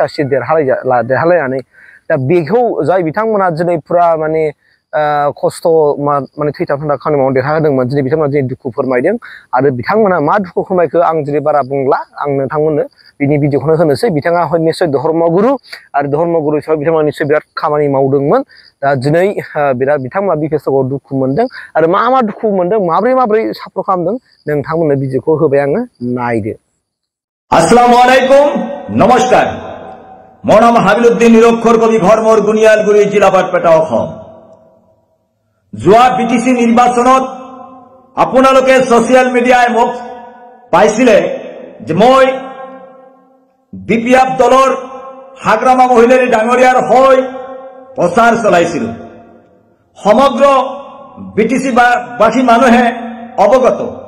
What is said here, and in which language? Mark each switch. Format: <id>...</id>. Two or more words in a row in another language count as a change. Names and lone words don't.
<brx>था सिट देरहालायनानै दा बेखौ जाय बिथांमोना दिनै पुरा माने खस्थ' माने थैथाब थांथाब खामानि मावनानै देरहाहोदोंमोन दिनै बिथांमोना दिनै दुखु फोरमायदों आरो बिथांमोना मा दुखु फोरमायखो आं दिनै बारा बुंला आं नोंथांमोननो बिनि भिडिअखौनो होनोसै बिथाङा निस्सय धर्मगुरु आरो धर्मगुरु हिसाबै बिथांमोना निस्सय बिराद खामानि मावदोंमोन दा दिनै बिराद बिथांमोना बिपिएफखौ दुखु मोनदों आरो मा दुखु मोनदों माब्रै सापर्ट खालामदों नोंथांमोननो भिडिअखौ होबाय आङो नायदो।</brx> <ar>السلام عليكم</ar> <as>নমস্কাৰ মোৰ নাম হাবিলুদ্দিন নিৰক্ষৰ কবি ঘৰ মোৰ গুনিয়ালগুৰি জিলা বাৰপেটা অসম যোৱা বিটিসি নিৰ্বাচনত আপোনালোকে</as> <en>social media</en> <as>মোক পাইছিলে যে মই বিপিএফ দলৰ হাগ্ৰামা মহিলাৰী ডাঙৰীয়াৰ হৈ প্ৰচাৰ চলাইছিলো সমগ্ৰ বিটিসি বাসী মানুহে অৱগত</as>